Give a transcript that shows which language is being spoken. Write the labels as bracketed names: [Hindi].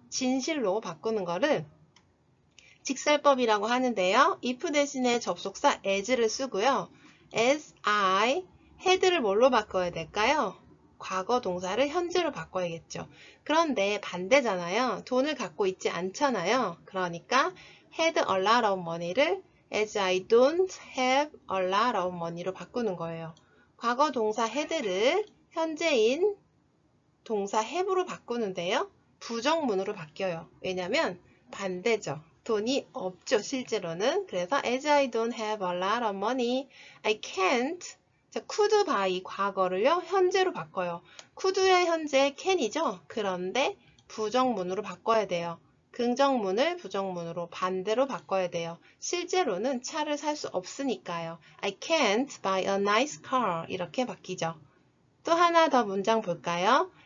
[Korean] 진실로 바꾸는 거를 직설법이라고 하는데요. if 대신에 접속사 as를 쓰고요. as I, had를 뭘로 바꿔야 될까요? 과거 동사를 현재로 바꿔야겠죠. 그런데 반대잖아요. 돈을 갖고 있지 않잖아요. 그러니까 [English] had a lot of money [Korean] 를 [English] as I don't have a lot of money [Korean] 로 바꾸는 거예요. 과거 동사 had를 현재인 동사 have로 바꾸는데요. 부정문으로 바뀌어요. 왜냐면 반대죠. 돈이 없죠, 실제로는. 그래서 [English] as I don't have a lot of money, I can't. [Korean] 자, could buy 과거를요, 현재로 바꿔요. could의 현재 can이죠. 그런데 부정문으로 바꿔야 돼요. 긍정문을 부정문으로 반대로 바꿔야 돼요. 실제로는 차를 살 수 없으니까요. [English] I can't buy a nice car. [Korean] 이렇게 바뀌죠. 또 하나 더 문장 볼까요?